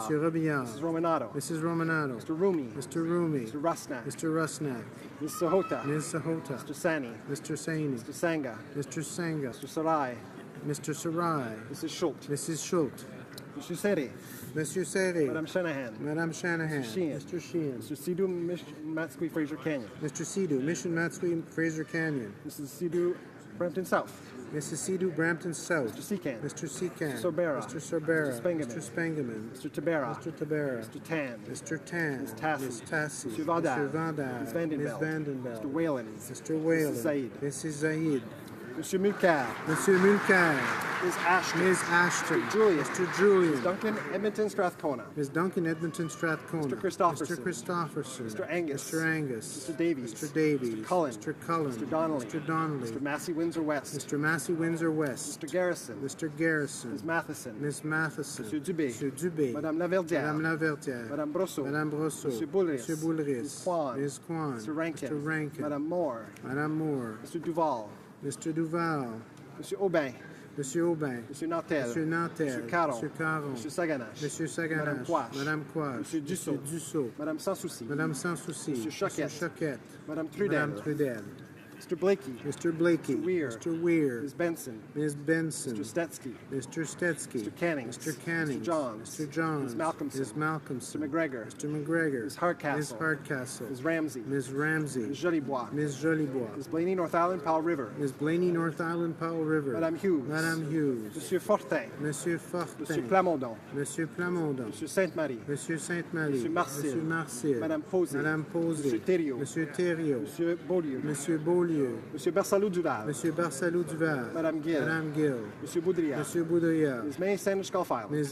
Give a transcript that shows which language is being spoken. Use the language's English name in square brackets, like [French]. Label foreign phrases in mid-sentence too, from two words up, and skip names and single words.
[English] Mr. Robillard. Mrs. Romanato. Mrs. Romanato. Mr. Rumi. Mr. Rumi. Mr. Rusnak. Mr. Rusnak. Ms. Sahota. Ms. Sahota. Mr. Sani. Mr. Saini. Mr. Sanga. Mr. Sanga. Mr. Sarai. Mr. Sarai. Mrs. Schultz. Mrs. Schultz. Mr. Seri. Monsieur Serre. Madame Shanahan. Madame Shanahan. Mr. Sheehan. Mr. Sheehan. Mr. Sidhu, Matsqui, Fraser Canyon. Mr. Sidhu, Mission Matsui, Fraser Canyon. Mrs. Sidhu, Brampton South. Mrs. Sidhu, Brampton South. Mr. Secan. Mr. Secan. Mr. Sorbera. Mr. Sorbera. Mr. Spengeman. Mr. Spengeman. Mr. Tabera. Mr. Tabera. Mr. Tan. Mr. Tan. Ms. Tassi. Ms. Tassi. Mr. Vandal. Mr. Vandal. Ms. Vandenbelt. Ms. Vandenbelt. Mr. Whalen. Mr. Whalen. Mrs. Zaid. Mrs. Zaid. Monsieur Mulcair. Monsieur Mulcair. Ms. Ashton. Ms. Ashton. Mr. Julian. Mr. Julian. Ms. Duncan, Edmonton, Strathcona. Ms. Duncan, Edmonton, Strathcona. Mr. Christopherson. Mr. Christopherson. Mr. Angus. Mr. Angus. Mr. Davies. Mr. Davies. Mr. Cullen. Mr. Cullen. Mr. Donnelly. Mr. Donnelly. Mr. Massey, Windsor West. Mr. Massey, Windsor West. Mr. Garrison. Mr. Garrison. Ms. Matheson. Ms. Matheson. Monsieur Dubé. Monsieur Dubé. Madame Laverdière. Madame Laverdière. Madame Brosseau. Madame Brosseau. Monsieur Boulris. Monsieur Boulris. Ms. Kwan. Ms. Kwan. Mr. Rankin. Mr. Rankin. Madame Moore. Madame Moore. Mr. Duval. Mr. Duval. Monsieur Aubin. Monsieur Aubin. Monsieur Nantel. Monsieur Nantel. Monsieur Caron. Monsieur Caron. Monsieur Saganache. Monsieur Saganache. Madame Quash. Madame Quash. Monsieur Dussault. Dussault. Madame Sans Souci. Madame Sans Souci. Monsieur Choquette. Monsieur Choquette. Madame Trudel. Madame Trudel. Mr. Blakey. Mr. Blakey. Mr. Weir. Mr. Weir. Ms. Benson. Ms. Benson. Mr. Stetsky. Mr. Stetsky. Mr. Canning. Mr. Canning. Mr. Johns. Mr. Johns. Ms. Malcolmson. Ms. Malcolmson. Mr. McGregor. Mr. McGregor. Ms. Hardcastle. Ms. Hardcastle. Ms. Ramsey. Ms. Ramsey. Ms. Jolibois. Ms. Jolibois. Ms. Blaney, North Island, Powell River. Ms. Blaney, North Island, Powell River. Madame Hughes. Madame Hughes. Monsieur Fortin. Monsieur Fortin. Monsieur Plamondon. Monsieur Plamondon. Monsieur Sainte-Marie. Monsieur Sainte-Marie. Monsieur Marcil. Monsieur Marcil. Madame Posey. Madame Posey. Monsieur Thériault. Monsieur Thériault. Monsieur Beaulieu. Monsieur Beaulieu. Monsieur Bersalou-Duval. Monsieur Barsalou Duval. Madame Gill. Madame Gill. Monsieur Boudriard. Monsieur Boudriard. Ms. May, Sandwich Gulf Islands. Ms.